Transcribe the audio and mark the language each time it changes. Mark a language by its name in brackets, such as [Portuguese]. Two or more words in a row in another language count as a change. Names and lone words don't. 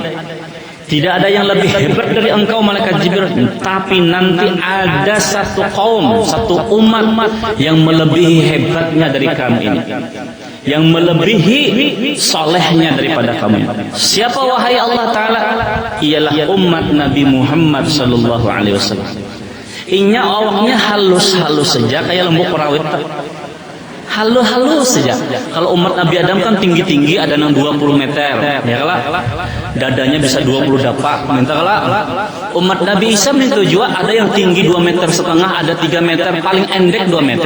[Indonesian] Tidak ada yang lebih hebat dari engkau malaikat Jibril. Tapi nanti ada satu kaum, satu umat yang melebihi hebatnya dari kamu ini, yang melebihi solehnya daripada kamu. Siapa wahai Allah Ta'ala? Ialah umat Nabi Muhammad [Arabic] صلى الله عليه وسلم. [Banjar] Inya awaknya halus-halus saja kayak lembu perawit. Halus-halus saja. [Indonesian] Kalau umat Nabi Adam kan tinggi-tinggi, ada yang 20 meter, ya lah. [Banjar] Dadanya bisa 20 dapak. Minta lah. [Indonesian] Umat Nabi Isa itu juga ada yang tinggi 2 meter setengah, ada 3 meter, paling endek 2 meter.